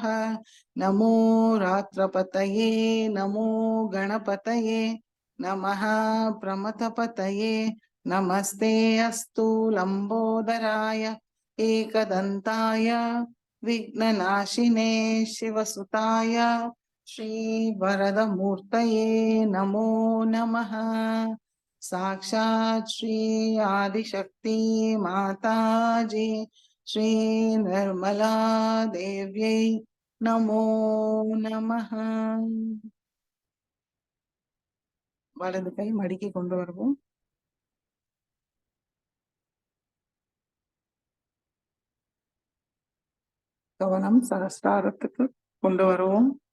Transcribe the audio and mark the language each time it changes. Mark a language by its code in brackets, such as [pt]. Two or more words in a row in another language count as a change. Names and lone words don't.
[sa] नमो रात्रपतये नमो गणपतये नमः प्रमथपतये नमस्ते अस्तु लंबोदराय एकदन्ताय विघ्ननाशिने शिवसुताय श्रीवरदमूर्तये नमो नमः। साक्षात् श्री आदिशक्ति माताजी श्री निर्मला देव्यै नमो नमः। [ta] வலது கை மடிக்கி கொண்டு வருவோம். கவனம் சகஸ்ராரத்துக்கு கொண்டு வருவோம்.